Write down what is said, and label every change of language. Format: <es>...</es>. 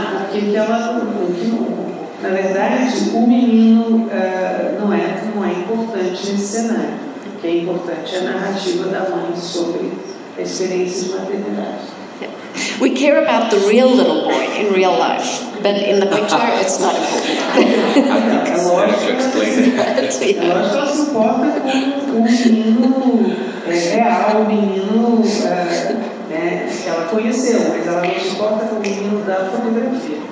<pt>Porque ela, na verdade, o menino não é importante nesse cenário. O que é importante é a narrativa da mãe sobre a experiência de maternidade.</pt> <en>We care about the real little boy in real life, but in the picture it's not important.</en> <pt>É lógico que ela se importa com o menino real, o menino que ela conheceu, mas ela não se importa com o menino da fotografia.</pt>